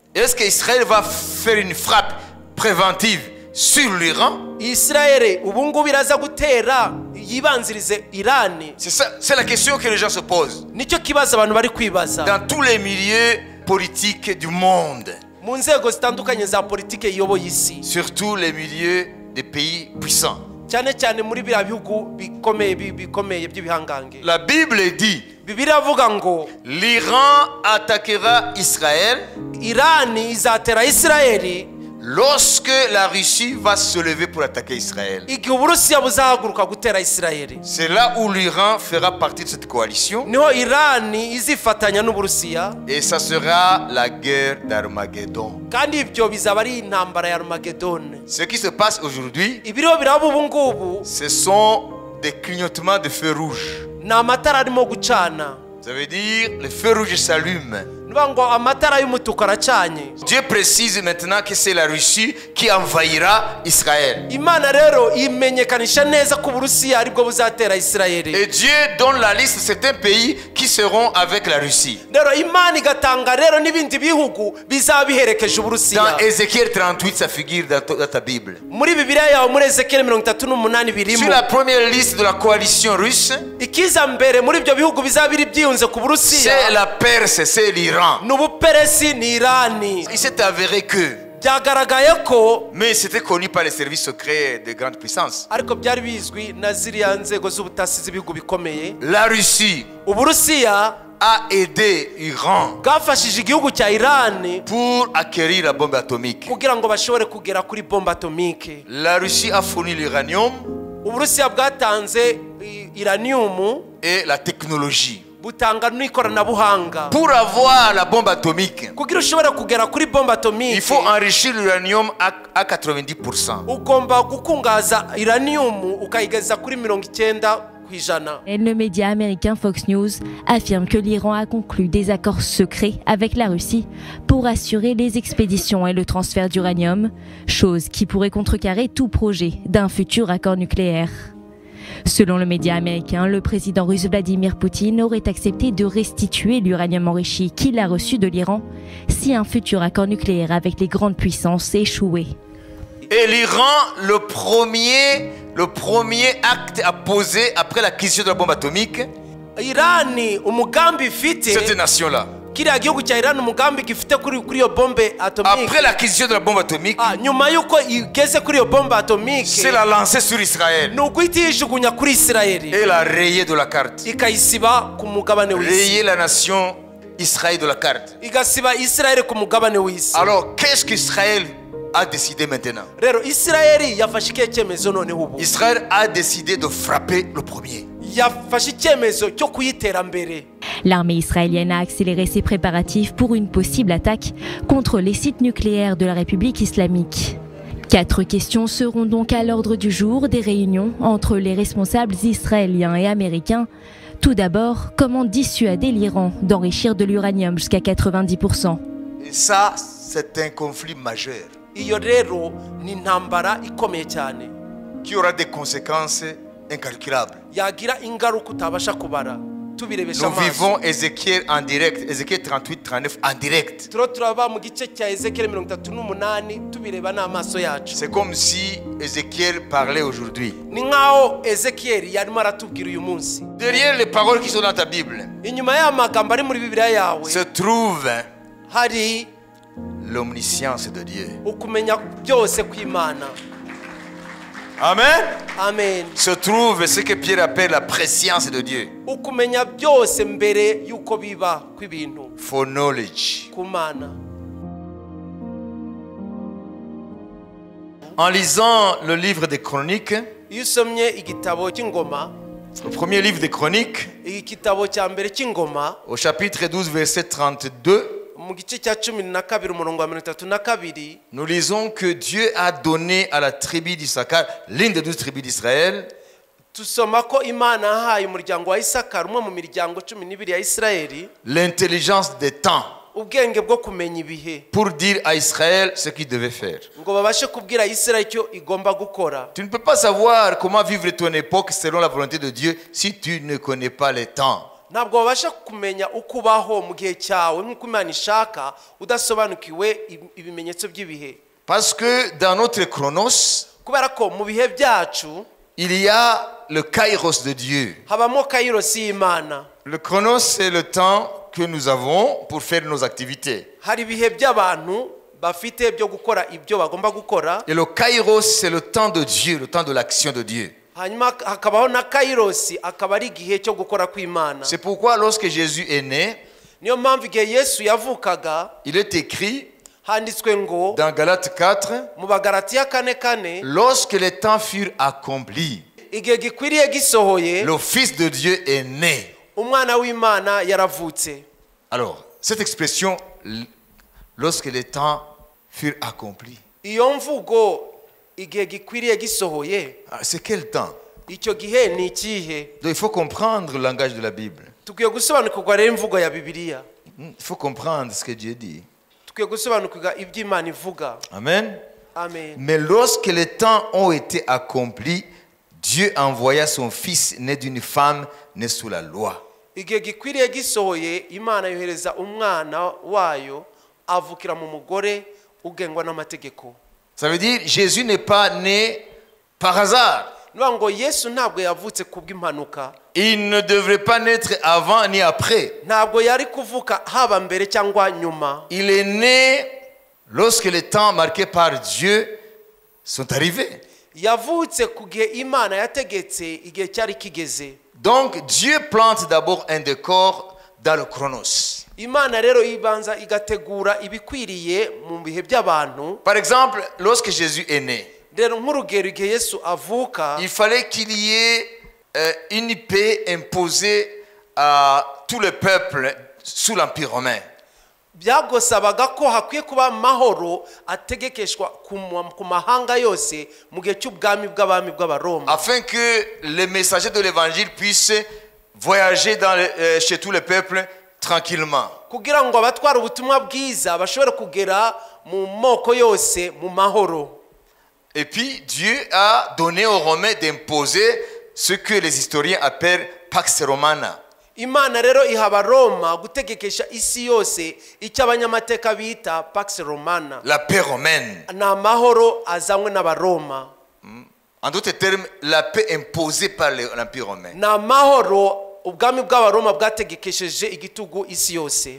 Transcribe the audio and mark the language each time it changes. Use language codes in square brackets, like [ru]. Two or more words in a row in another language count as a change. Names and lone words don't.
[fr] Est-ce qu'Israël va faire une frappe préventive sur l'Iran? [rw] Israel ubungubu iraza gutera yibanzirize Irani? [fr] C'est la question que les gens se posent. [rw] Nicyo kibazo abantu bari kwibaza. [fr] Dans tous les milieux politiques du monde. [rw] Mu nzego zitandukanye za politike iyoboye isi. [fr] Surtout les milieux des pays puissants. [rw] Cyane cyane muri biriya bihugu bikomeye by'ibihangange. [fr] La Bible dit, [rw] Bibiliya avuga ngo [fr] l'Iran attaquera Israël [rw] Irani izatera Israeli [fr] lorsque la Russie va se lever pour attaquer Israël. [rw] igihe Uburusiya buzahaguruka gutera Israeli. [fr] C'est là où l'Iran fera partie de cette coalition. [rw] Niho Irani izifatanya n'Uburusiya. [fr] Et ça sera la guerre d'Armageddon. [rw] Kandi ibyo bizaba ari intambara ya Armageddon. [fr] Ce qui se passe aujourd'hui, [rw] Ibiriho biraba ubu ngubu [fr] ce sont des clignotements de feux rouges. [rw] ni amatara arimo gucana. [fr] Ça veut dire le feu rouge s'allume. [rw] Niba ngo amatara y'umutuku aracanye. [fr] Dieu précise maintenant que c'est la Russie qui envahira Israël. [rw] Imana rero imenyekanisha neza ko Uburusiya aribwo buzatera Israeli. [fr] Et Dieu donne la liste de certains pays qui seront avec la Russie. [rw] Rero Imana igatanga rero n'ibindi bihugu bizabiherekeje Uburusiya. [fr] Dans Ézéchiel 38, ça figure dans ta Bible. [rw] Muri Bibiliya yawe muri Ezekiel 38 birimo. [fr] Sur la première liste de la coalition russe, [rw] Ikiza mbere muri ibyo bihugu bizabiri byiyunze ku Burusiya. [fr] c'est la Perse, c'est l'Iran. [rw] N'Ubuperesi ni Irani. [fr] Il s'est avéré que, [rw] Byagaragaye ko [fr] mais c'était connu par les services secrets de grandes puissances, [rw] ariko byari bizwi na ziriya nzego z'ubutasi z'ibihugu bikomeye. [fr] la Russie [rw] Uburusiya [fr] a aidé l'Iran [rw] bwafashije igihugu cya Irani [fr] pour acquérir la bombe atomique. [rw] kugira ngo bashobore kugera kuri bombe atomike. [fr] La Russie a fourni l'uranium [rw] Uburusiya bwatanze uranium [fr] et la technologie. [rw] butanga n'ikoranabuhanga. [fr] Pour avoir la bombe atomique, [rw] Kugira ushobore kugera kuri bombe atomike, [fr] il faut enrichir l'uranium à 90%. [rw] ugomba gukungaza uranium ukayigeza kuri 90%. [fr] Et le média américain Fox News affirme que l'Iran a conclu des accords secrets avec la Russie pour assurer les expéditions et le transfert d'uranium, chose qui pourrait contrecarrer tout projet d'un futur accord nucléaire. Selon le média américain, le président russe Vladimir Poutine aurait accepté de restituer l'uranium enrichi qu'il a reçu de l'Iran si un futur accord nucléaire avec les grandes puissances échouait. Et l'Iran, le premier acte à poser après l'acquisition de la bombe atomique, [rw] Irani umugambi ifite, [fr] cette nation-là, [rw] kiriya gihugu cya Irani umugambi gifite kuri iyo bombe atomike. [fr] après l'acquisition de la bombe atomique, [rw] Nyuma yuko igeze kuri iyo bombe atomike, [fr] c'est la lancer sur Israël [rw] ni uguhita yijugunya kuri Israeli [fr] et la rayer de la carte. [rw] ikayisiba ku mugabane w'isi. [fr] Rayer la nation Israël de la carte. [rw] Igasiba Israeli ku mugabane w'isi. [fr] Alors, qu'est-ce qu'Israël a décidé maintenant? [rw] Rero Israeli yafashe ikihe cyemezo noneho ubu? [fr] Israël a décidé de frapper le premier. [rw] Yafashe icyemezo cyo kuyitera mbere. [fr] L'armée israélienne a accéléré ses préparatifs pour une possible attaque contre les sites nucléaires de la République islamique. 4 questions seront donc à l'ordre du jour des réunions entre les responsables israéliens et américains. Tout d'abord, comment dissuader l'Iran d'enrichir de l'uranium jusqu'à 90%? Et ça, c'est un conflit majeur [rw] Iyo rero ni intambara ikomeye cyane [fr] qui aura des conséquences incalculables. [rw] yagira ingaruka utabasha kubara. Tubirebesha [fr] Nous vivons Ézéchiel en direct, Ézéchiel 38, 39 en direct. [rw] turaba mu gice cya Ezekiel 38 tubireba n'amaso yacu. [fr] C'est comme si Ézéchiel parlait aujourd'hui. [rw] Ni nkaho Ezekiel yarimo aratubwira uyu munsi. [fr] Derrière les paroles qui sont dans ta Bible [rw] Inyuma y'amagambo ari muri Bibiliya yawe [fr] se trouve [rw] hari [fr] l'omniscience de Dieu. [rw] ukumenya byose kw'Imana. [fr] Amen. [rw] Amen. [fr] Se trouve ce que Pierre appelle la préscience de Dieu. [rw] Ukumenya byose mbere yuko biba kw'ibintu [en] For knowledge. [rw] ku Mana. [fr] En lisant le livre des Chroniques, [rw] Iyo usomye igitabo cy'ingoma, [fr] le premier livre des Chroniques, [rw] igitabo cya mbere cy'ingoma [fr] au chapitre 12, verset 32, [rw] mu gice cya 12 umurongo wa 32, [fr] nous lisons que Dieu a donné à la tribu d'Issachar, l'une des 12 tribus d'Israël, [rw] tusoma ko Imana yahaye umuryango wa Isakari, umwe mu miryango 12 ya Isirayeli, [fr] l'intelligence des temps [rw] ubwenge bwo kumenya ibihe [fr] pour dire à Israël ce qu'il devait faire. [rw] ngo babashe kubwira Isirayeli icyo igomba gukora. [fr] Tu ne peux pas savoir comment vivre ton époque selon la volonté de Dieu si tu ne connais pas les temps. [rw] ntabwo wabasha kumenya uko ubaho mu gihe cyawe nk'uko Imana ishaka udasobanukiwe ibimenyetso by'ibihe. [fr] Parce que dans notre chronos, [rw] kubera ko mu bihe byacu [fr] il y a le kairos de Dieu. [rw] habamo kairos y'Imana. [fr] Le chronos, c'est le temps que nous avons pour faire nos activités. [rw] hari ibihe by'abantu bafite byo gukora ibyo bagomba gukora. [fr] Et le kairos, c'est le temps de Dieu, le temps de l'action de Dieu. [rw] hanyuma hakabaho na kairos akaba ari igihe cyo gukora kw'Imana. [fr] C'est pourquoi lorsque Jésus est né, [rw] niyo mpamvu igihe Yesu yavukaga [fr] il est écrit [rw] handitswe ngo [fr] dans Galates 4, [rw] mu Bagalatiya 4:4 [fr] lorsque les temps furent accomplis, [rw] igihe gikwiriye gisohoye [fr] le Fils de Dieu est né. [rw] umwana w'Imana yaravutse. [fr] Alors, cette expression, lorsque les temps furent accomplis, [rw] iyo mvugo igihe gikwiriye gisohoye [fr] c'est quel temps? [rw] icyo gihe ni ikihe? [fr] Donc, il faut comprendre le langage de la Bible. [rw] tukwiye gusobanukirwa rero imvugo ya Bibiliya. [fr] Il faut comprendre ce que Dieu dit. [rw] tukwiye gusobanukirwa ibyo Imana ivuga. [fr] Amen. [rw] Amen. [fr] Mais lorsque les temps ont été accomplis, Dieu envoya son Fils né d'une femme née sous la loi. [rw] igihe gikwiriye gisohoye Imana yohereza umwana wayo avukira mu mugore ugengwa n'amategeko. [fr] Ça veut dire Jésus n'est pas né par hasard. [rw] niyo ngo Yesu ntabwo yavutse kubw'impanuka. [fr] Il ne devrait pas naître avant ni après. [rw] ntabwo yari kuvuka haba mbere cyangwa nyuma. [fr] Il est né lorsque les temps marqués par Dieu sont arrivés. [rw] yavutse ku gihe Imana yategetse igihe cyari kigeze. [fr] Donc Dieu plante d'abord un décor dans le chronos. [rw] Imana rero ibanza igategura ibikwiriye mu bihe by'abantu. [fr] Par exemple, lorsque Jésus est né, [rw] rero nk'urugero igihe Yesu avuka [fr] il fallait qu'il y ait une paix imposée à tout le peuple sous l'Empire romain. [rw] byagosabaga ko hakwiye kuba amahoro ategekeshwa ku mahanga yose mu gihe cy'ubwami bw'abami bw'Abaroma. [fr] Afin que les messagers de l'évangile puissent voyager chez tous les peuples tranquillement. [rw] kugira ngo abatwara ubutumwa bwiza bashobore kugera mu moko yose mu mahoro. [fr] Et puis Dieu a donné aux Romains d'imposer ce que les historiens appellent [la] Pax Romana. [rw] Imana rero iha Abaroma gutegekesha isi yose icyo abanyamateka bita [la] Pax Romana. [fr] La paix romaine. [rw] ni amahoro azanywe n'Abaroma. [fr] En d'autres termes, la paix imposée par l'Empire romain. [rw] ni amahoro ubwami bw'Abaroma bwategekesheje igitugu isi yose.